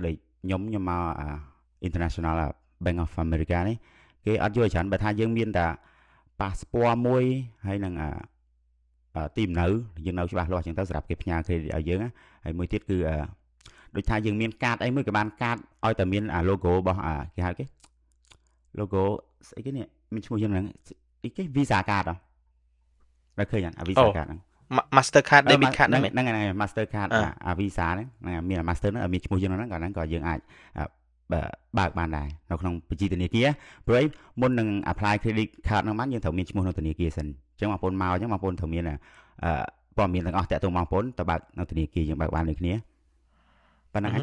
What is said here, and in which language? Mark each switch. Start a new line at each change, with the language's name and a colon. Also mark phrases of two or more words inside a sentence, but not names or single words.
Khmer: ដូចខ្ញុំមក International Bank of America នេះគេអត់យល់ច្រើនបើថាយើងមានតែ passport មួយហើយនឹងទីលំនៅយើងនៅច្បាស់លាស់អញ្ចឹងទៅសម្រាប់គេផ្ញើ credit ឲ្យយើងហើយមួយទៀតគឺដូចថាយើងមានកាតអីមួយក៏បានកាតឲ្យតែមានlogo របស់គេហៅគេ logo ស្អីគេនេះមានឈ្មោះយ៉ាងហ្នឹងអីគេ Visa card ហ៎បើឃើញអត់ Visa card ហ្នឹង
English: Master card debit card ហ្នឹង
Khmer: Master card Visa ហ្នឹងមាន Master ហ្នឹងមានឈ្មោះយ៉ាងហ្នឹងក៏យើងអាចបើកបានដែរនៅក្នុងបញ្ជីធនាគារព្រោះមុននឹង
English: apply credit card
Khmer: ហ្នឹងបានយើងត្រូវមានឈ្មោះនៅធនាគារសិនអញ្ចឹងបងប្អូនមកអញ្ចឹងបងប្អូនត្រូវមានព័ត៌មានទាំងអស់តាក់ទងបងប្អូនទៅបើកនៅធនាគារយើងបើកបានដូចគ្នាប៉ុណ្្នឹង